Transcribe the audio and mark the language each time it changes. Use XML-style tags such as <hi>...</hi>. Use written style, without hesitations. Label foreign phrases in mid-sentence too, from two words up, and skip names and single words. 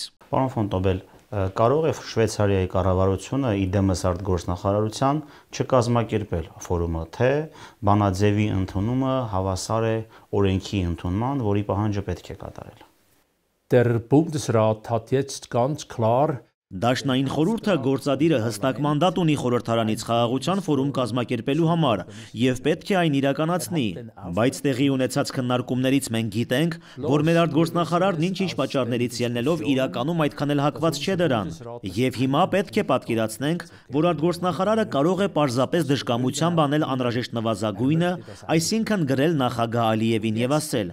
<hy>Պարոն Ֆոնտոբել, կարող է Շվեյցարիայի կառավարությունը իդեմս արտգործնախարարության չկազմակերպել ֆորումը, թե բանաձևի ընդունումը հավասար է օրենքի ընդունման, որի պահանջը պետք է կատարել։</hy> <de>Der Bundesrat hat jetzt ganz klar</de> <hy>Դաշնային խորհուրդը գործադիրը հստակ մանդատ ունի խորհրդարանից խաղաղության ֆորում կազմակերպելու համար եւ պետք է այն իրականացնի, բայց տեղի ունեցած քննարկումներից մենք գիտենք, որ մեր արտգործնախարարն ինչ-ինչ պատճառներից ելնելով իրականում այդքան էլ հակված չէ դրան։ Եվ հիմա պետք է պատկերացնենք, որ արտգործնախարարը կարող է պարզապես դժկամությամբ անել անհրաժեշտ նվազագույնը, այսինքն գրել նախագահ Ալիևին եւ ասել.</hy>